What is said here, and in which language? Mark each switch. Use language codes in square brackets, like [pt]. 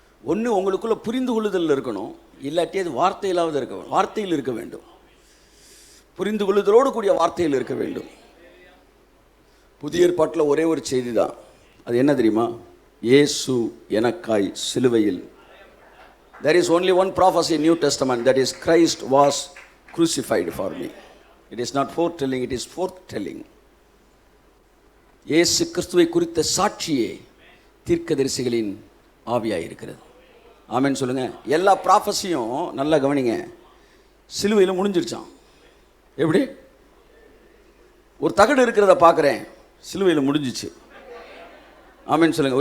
[ta] ஒன்று உங்களுக்குள்ள புரிந்து கொள்ளுதல் இருக்கணும், இல்லாட்டி அது வார்த்தையிலாவது வார்த்தையில் இருக்க வேண்டும். புரிந்து கொள்ளுதலோடு கூடிய வார்த்தையில் இருக்க வேண்டும். புதிய ஏற்பாட்டில் ஒரே ஒரு செய்தி தான், அது என்ன தெரியுமா? இயேசு எனக்காய் சிலுவையில். [en] There is only one prophecy in New Testament, that is Christ was crucified for me. It is not foretelling, it is forthtelling. [ta] இயேசு கிறிஸ்துவை குறித்த சாட்சியே தீர்க்கதரிசிகளின் ஆவியாக இருக்கிறது. ஆமென் சொல்லுங்க. எல்லா ப்ராஃபஸியும் நல்லா கவனிங்க, சிலுவையில் முடிஞ்சிருச்சான். எப்படி? ஒரு தகடு இருக்கிறத பார்க்குறேன், சிலுவையில் முடிஞ்சிச்சு. ஆமென் சொல்லுங்க.